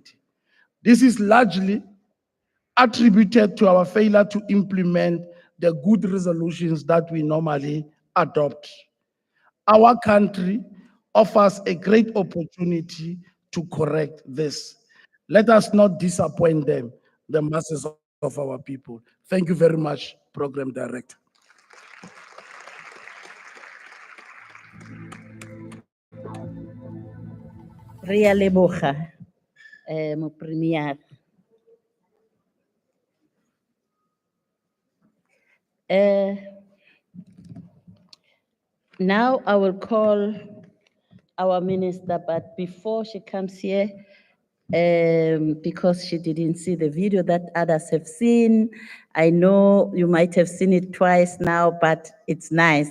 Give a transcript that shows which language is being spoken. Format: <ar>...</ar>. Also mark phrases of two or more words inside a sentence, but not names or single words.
<en>This is largely attributed to our failure to implement the good resolutions that we normally adopt. Our country offers a great opportunity to correct this. Let us not disappoint them, the masses of our people. Thank you very much, Program Director.</en> <tn>Re a leboga, mo premier.</tn> <en>Now I will call our minister, but before she comes here, because she didn't see the video that others have seen, I know you might have seen it twice now, but it's nice.</en>